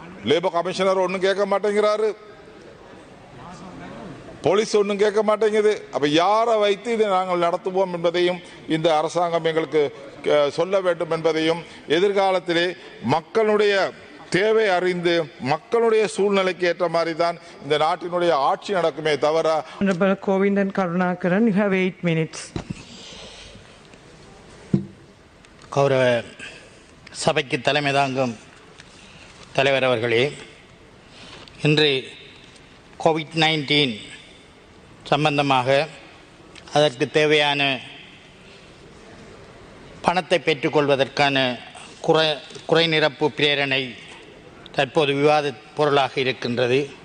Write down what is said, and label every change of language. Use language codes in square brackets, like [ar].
[ta] Labour commissioner ஒன்றும் கேட்க மாட்டேங்கிறாரு, போலீஸ் ஒன்றும் கேட்க மாட்டேங்குது. அப்ப யாரை வைத்து இதை நாங்கள் நடத்துவோம் என்பதையும் இந்த அரசாங்கம் எங்களுக்கு சொல்ல வேண்டும் என்பதையும், எதிர்காலத்திலே மக்களுடைய தேவை அறிந்து மக்களுடைய சூழ்நிலைக்கு ஏற்ற மாதிரி தான் இந்த நாட்டினுடைய ஆட்சி நடக்குமே தவிர. [en] Govindan Karunakaran, you have 8 minutes. [ta] கௌரவ சபைக்கு தலைமை தாங்கும் தலைவர் அவர்களே, இன்று கோவிட்-19 சம்பந்தமாக அதற்கு தேவையான பணத்தை பெற்றுக்கொள்வதற்கான குறை நிரப்பு பிரேரணை தற்போது விவாத பொருளாக இருக்கின்றது.